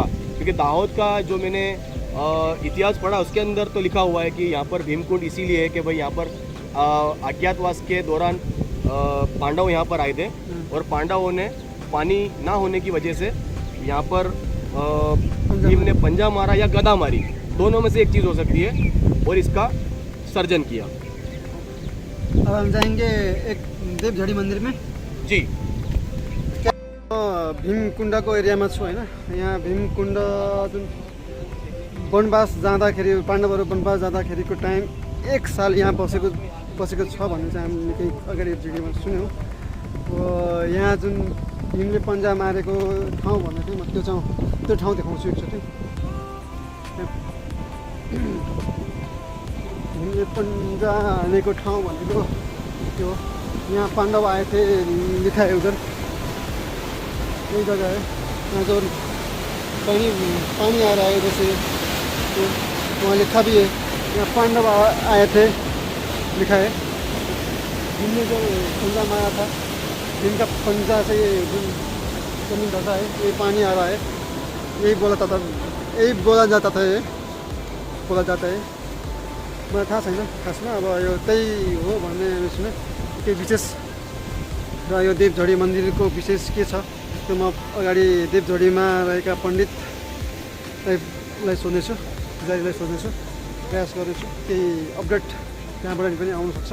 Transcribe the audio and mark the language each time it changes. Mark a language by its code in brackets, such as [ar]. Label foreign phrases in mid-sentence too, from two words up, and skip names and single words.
[hi] क्योंकि दाऊद का जो मैंने इतिहास पढ़ा उसके अंदर तो लिखा हुआ है कि यहाँ पर भीमकुंड इसीलिए है कि भाई यहाँ पर अज्ञातवास के दौरान पांडव यहाँ पर आए थे और पांडवों ने पानी ना होने की वजह से यहाँ पर भीम ने पंजा मारा या गदा मारी, दोनों में से एक चीज़ हो सकती है, और इसका सर्जन किया। अब हम जाएंगे एक देवझडी मंदिर में जी। [ne] भीमकुण्डको एरियामा छु होइन। यहाँ भीमकुण्ड जुन वनवास जाँदाखेरि पाण्डवहरू वनवास जाँदाखेरिको टाइम 1 साल यहाँ बसेको छ भन्ने चाहिँ हामीले केही अगाडि भिडियोमा सुन्यौँ। यहाँ जुन भीमले पन्जा मारेको ठाउँ भन्दा चाहिँ म त्यो ठाउँ देखाउँछु एकचोटि। भीमले पन्जा हानेको ठाउँ भनेको त्यो [hi] यहाँ पाण्डव आए थे लिखा है उधर, यही जगह है। यहाँ जो पानी आ रहा है जैसे वहाँ लिखा भी है, यहाँ पांडव आए थे लिखा है। भीमने जो पंजा मारा था, भीम का पंजा से ये जमीन ढका है, ये पानी आ रहा है, यही बोला जाता है। [ne] मलाई थाहा छैन खासमा, अब यो त्यही हो भन्ने हामी सुने। केही विशेष र यो देवझडी मन्दिरको विशेष के छ त्यो म अगाडि देवझडीमा रहेका पण्डितलाई सोध्नेछु, पुजारीलाई सोध्नेछु, प्रयास गर्नेछु केही अपडेट त्यहाँबाट पनि आउनसक्छ।